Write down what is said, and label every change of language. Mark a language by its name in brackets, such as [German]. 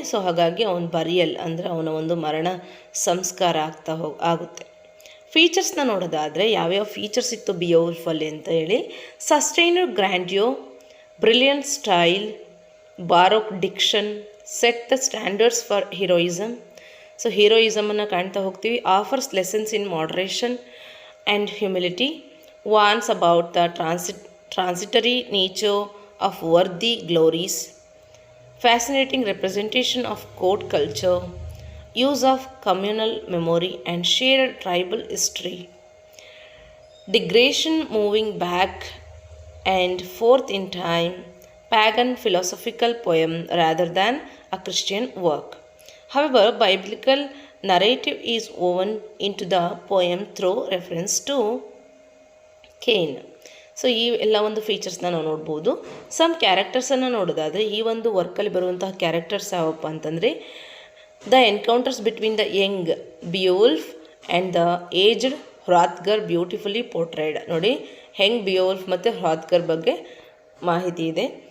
[Kannada] So ಹಾಗಾಗಿ ಅವನ burial ಅಂದರೆ ಅವನ ಒಂದು ಮರಣ ಸಂಸ್ಕಾರ ಆಗುತ್ತೆ. ಫೀಚರ್ಸ್ನ ನೋಡೋದಾದರೆ ಯಾವ್ಯಾವ ಫೀಚರ್ಸ್ ಇತ್ತು ಬಿಯೋಲ್ಫಲ್ಲಿ ಅಂತ ಹೇಳಿ: [English] Sustained grandeur, brilliant style, baroque diction, set the standards for heroism. [Kannada] So ಹೀರೋಯಿಸಮನ್ನು ಕಾಣ್ತಾ ಹೋಗ್ತೀವಿ. [English] Offers lessons in moderation and humility, warns about the transitory nature of worldly glories, fascinating representation of court culture, use of communal memory and shared tribal history, digression moving back and forth in time, pagan philosophical poem rather than a Christian work. However, biblical narrative is woven into the poem through reference to Cain. [Kannada] So ಈ ಎಲ್ಲ ಒಂದು ಫೀಚರ್ಸ್ನ ನಾವು ನೋಡ್ಬೋದು. [English] some ಕ್ಯಾರೆಕ್ಟರ್ಸನ್ನು [Kannada] ನೋಡೋದಾದರೆ ಈ ಒಂದು ವರ್ಕಲ್ಲಿ ಬರುವಂತಹ characters ಯಾವಪ್ಪ ಅಂತಂದರೆ: [English] The encounters between the young Beowulf and the aged Hrothgar beautifully portrayed. [Kannada] ನೋಡಿ ಹೆಂಗ್ ಬಿಯೋಲ್ಫ್ ಮತ್ತು ಹ್ರಾತ್ಗರ್ ಬಗ್ಗೆ ಮಾಹಿತಿ ಇದೆ.